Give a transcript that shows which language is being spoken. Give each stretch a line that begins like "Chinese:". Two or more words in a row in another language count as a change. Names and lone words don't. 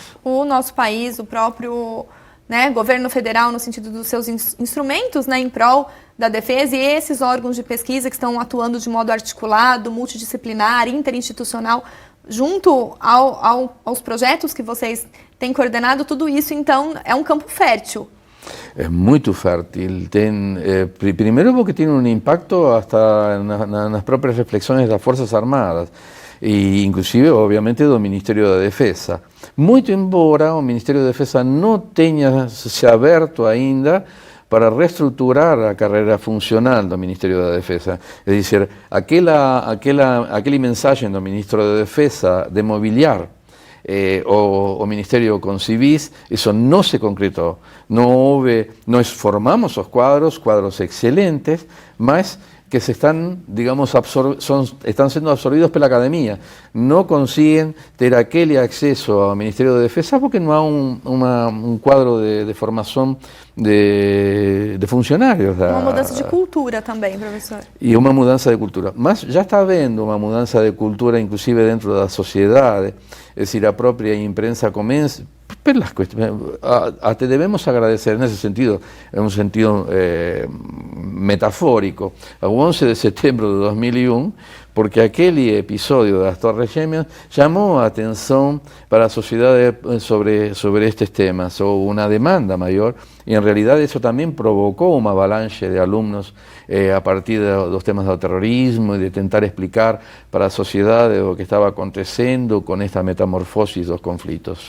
Portuguese: O nosso país, o próprio, né, governo federal, no sentido dos seus instrumentos, né, em prol da defesa, e esses órgãos de pesquisa que estão atuando de modo articulado, multidisciplinar, interinstitucional, junto aos projetos que vocês têm coordenado, tudo isso, então, é um campo fértil.
Spanish: Es muy fértil. Primero porque tiene un impacto hasta en las propias reflexiones de las Fuerzas Armadas,
Portuguese: e inclusive, obviamente, do Ministério da Defesa. Muito embora o Ministério da Defesa não tenha se aberto ainda para reestruturar a carreira funcional do Ministério da Defesa. É dizer, aquele mensagem do Ministro da Defesa de mobiliar o Ministerio
Spanish: con civis, eso no se concretó. Nos formamos los cuadros excelentes, mas que se están, digamos, están siendo absorbidos por la academia. No consiguen tener aquel acceso al Ministerio de Defensa porque no hay un cuadro de formación de funcionarios.
Portuguese: Uma mudança de cultura também, professor. E uma mudança de cultura. Mas já está havendo uma mudança de cultura, inclusive dentro da sociedade. É decir, a própria imprensa começa... Até devemos agradecer nesse sentido,
Spanish: en un sentido metafórico,
Portuguese: ao 11 de setembro de 2001, porque aquele episódio das Torres Gêmeas chamou a atenção para a sociedade sobre estes temas, ou uma demanda maior, e em realidade isso também provocou uma avalanche de alunos a partir dos temas do terrorismo e de tentar explicar para a sociedade o que estava acontecendo com esta metamorfose dos conflitos.